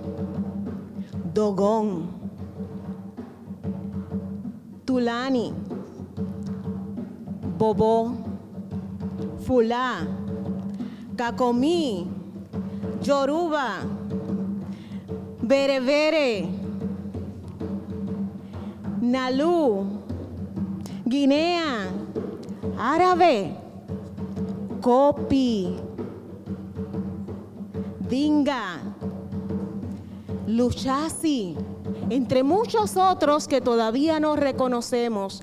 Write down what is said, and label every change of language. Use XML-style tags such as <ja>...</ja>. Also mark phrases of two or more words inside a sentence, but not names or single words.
<es>Dogón, Tulani, Bobó, Fulá, Cacomí, Yoruba, Berebere, Nalú, Guinea, Árabe, Copi, Dinga, Luchasi, entre muchos otros que todavía no reconocemos.</es>